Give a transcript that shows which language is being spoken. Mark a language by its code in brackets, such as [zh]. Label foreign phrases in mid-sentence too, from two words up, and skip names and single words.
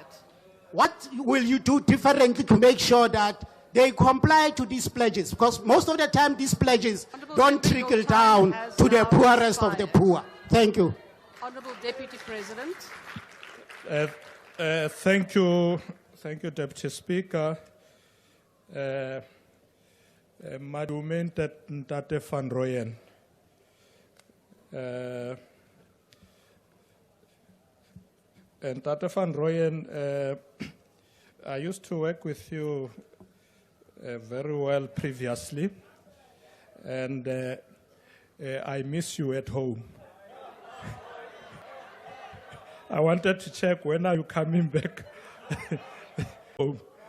[en] what will you do differently to make sure that they comply to these pledges? Because most of the time these pledges don't trickle down to the poorest of the poor. Thank you. Honourable Deputy President. Thank you, Deputy Speaker. [st] Madume Ntate van Rooyen. [en] Ntate van Rooyen, I used to work with you very well previously, and I miss you at home. I wanted to check, when are you coming back home?